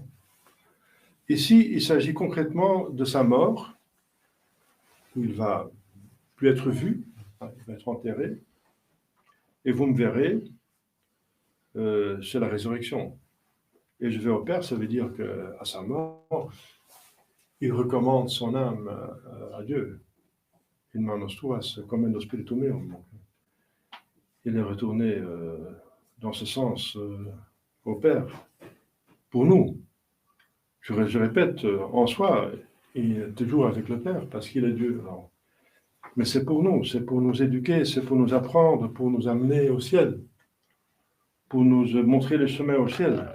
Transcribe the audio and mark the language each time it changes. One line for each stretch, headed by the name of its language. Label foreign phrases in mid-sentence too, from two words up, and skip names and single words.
French: Ici, il s'agit concrètement de sa mort, où il va plus être vu, il va être enterré, et vous me verrez, c'est la résurrection. Et je vais au Père, ça veut dire qu'à sa mort, il recommande son âme à Dieu.
Latin: In manus tuas, commendo spiritum meum.
French: Il est retourné dans ce sens au Père, pour nous. Je répète, en soi, il est toujours avec le Père, parce qu'il est Dieu. Alors, mais c'est pour nous éduquer, c'est pour nous apprendre, pour nous amener au ciel, pour nous montrer les chemins au ciel.